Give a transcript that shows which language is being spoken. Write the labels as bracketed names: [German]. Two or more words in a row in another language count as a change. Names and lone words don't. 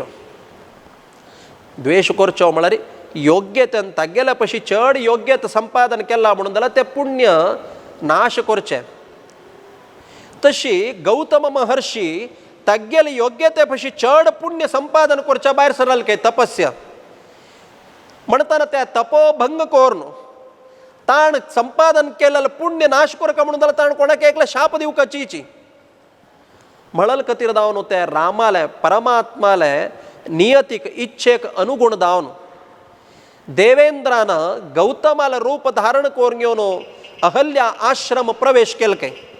[Konkani] द्वेष करचो म्हळ्यार योग्यतेन तगेल्या पशी चड योग्यता संपादन केला म्हणून जाल्यार ते पुण्य नाश करचें. तशी गौतम महर्षी तगेल योग्यते पशी चड पुण्य संपादन करच्या भायर सरल काय तपस्या म्हणताना त्या तपोभंग करून ताण संपादन केलेलं पुण्य नाश करका म्हणून जाल्यार ताण कोणाक एकला शाप दिवका चीची म्हणल कतीर दावन त्या रामाले परमात्माले नियतीक इच्छेक अनुगुण दावन देवेंद्रानं गौतमाला रूप धारण करून घेवन अहल्या आश्रम प्रवेश केल काय.